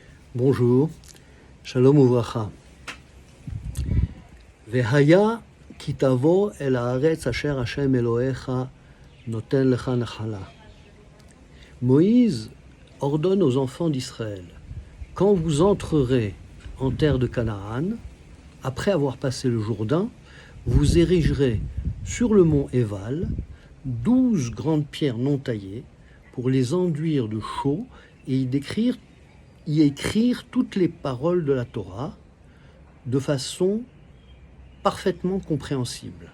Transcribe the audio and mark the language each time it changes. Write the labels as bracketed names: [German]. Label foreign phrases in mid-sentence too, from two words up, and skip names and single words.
[French] Bonjour, [Hebrew] שלום וברכה. והיה כי תבוא אל הארץ אשר השם אלוהיך נותן לך נחלה. [French] Moïse ordonne aux enfants d'Israël, quand vous entrerez en terre de Canaan, après avoir passé le Jourdain, vous érigerez sur le mont Éval 12 grandes pierres non taillées pour les enduire de chaux et y écrire toutes les paroles de la Torah de façon parfaitement compréhensible.